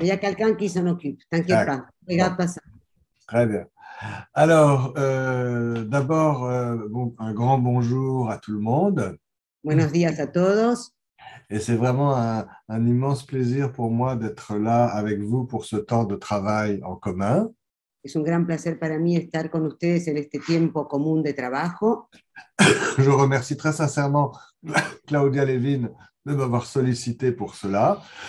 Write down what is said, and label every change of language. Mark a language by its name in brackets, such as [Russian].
[French] Il y a quelqu'un qui s'en occupe, t'inquiète pas, regarde pas ça. Très bien. Alors, d'abord, un grand bonjour à tout le monde. [Spanish] Buenos días a todos. [French] Et c'est vraiment un immense plaisir pour moi d'être là avec vous pour ce temps de travail en commun. [Spanish] Es un gran placer para mí estar con ustedes en este tiempo común de trabajo. [French] Je remercie très sincèrement Claudia Levin de m'avoir sollicité pour cela.